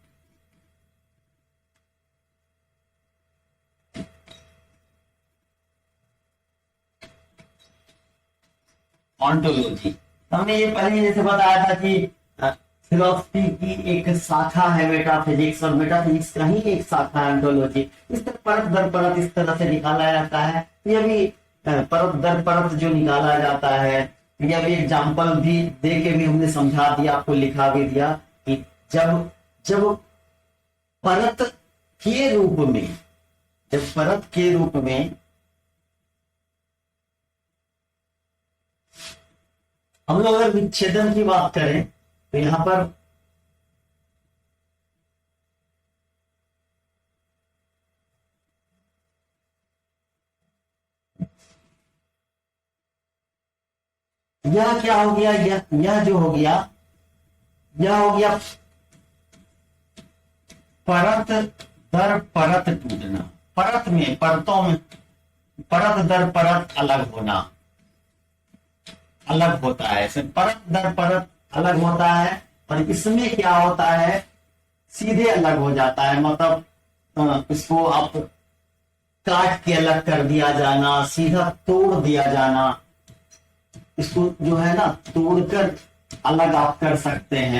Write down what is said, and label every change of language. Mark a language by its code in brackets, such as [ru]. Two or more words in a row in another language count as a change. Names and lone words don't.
[hi] ऑन्टोलॉजी हमने ये पहले जैसे बताया था कि फिलोसफी की एक शाखा है मेटाफिजिक्स, और मेटाफिजिक्स का ही एक शाखा है ऑन्टोलॉजी। इस तरह परत दर परत इस तरह से निकाला जाता है। यह भी परत दर परत जो निकाला जाता है, यह भी एग्जाम्पल भी दे के भी हमने समझा दिया, आपको लिखा भी दिया कि जब जब परत के रूप में, जब परत के रूप में हम लोग अगर विच्छेदन की बात करें तो यहां पर यह क्या हो गया, यह जो हो गया, यह हो गया परत दर परत टूटना। परत में, परतों में परत दर परत अलग होना, अलग होता है। परत दर परत अलग होता है, और इसमें क्या होता है, सीधे अलग हो जाता है। मतलब इसको आप काट के अलग कर दिया जाना, सीधा तोड़ दिया जाना, इसको जो है ना तोड़कर अलग आप कर सकते हैं।